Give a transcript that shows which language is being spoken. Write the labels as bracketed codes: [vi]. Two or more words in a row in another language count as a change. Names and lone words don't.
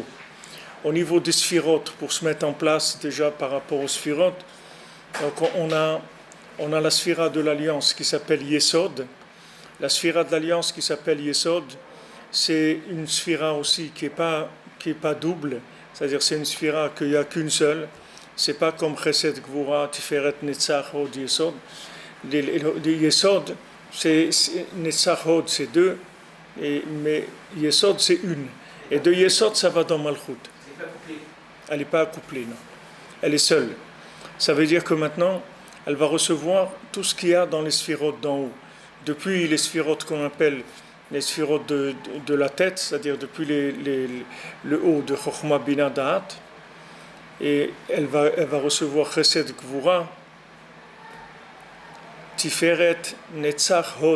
[fr] Au niveau des sphirotes, pour se mettre en place déjà par rapport aux sphirotes, donc on a la sphira de l'alliance qui s'appelle Yesod. La sphira de l'alliance qui s'appelle Yesod, c'est une sphira aussi qui est pas double, c'est-à-dire c'est une sphira qu'il n'y a qu'une seule. C'est pas comme Chesed, Gvura, Tiferet, Netzach, Hod, Yesod. Les Yesod, Netzach, Hod, c'est deux, mais Yesod, c'est une. Et de Yesod, ça va dans Malchut. Elle n'est pas accouplée, non. Elle est seule. Ça veut dire que maintenant, elle va recevoir tout ce qu'il y a dans les sphirotes d'en haut. Depuis les sphirotes qu'on appelle les sphirotes de la tête, c'est-à-dire depuis le haut de Chokhmah Bina Da'at, et elle va recevoir Chesed Gvura, Tiferet, Netzach, Hod.